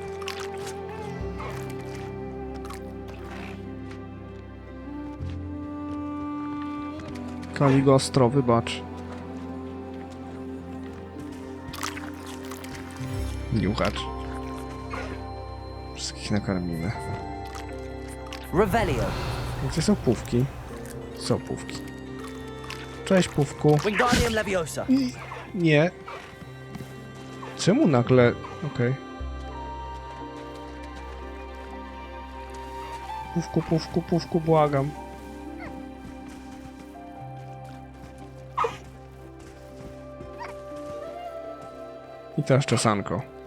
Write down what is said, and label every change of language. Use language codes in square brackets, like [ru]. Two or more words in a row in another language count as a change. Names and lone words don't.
[pl] Kaligostro, wybacz. Niuchacz. Wszystkich nakarmimy. Revelio. Gdzie są pówki? Są pówki. Cześć, pówku. Wingardium Leviosa. Nie. Czemu nagle... Okej. Pówku, błagam. I teraz czesanko.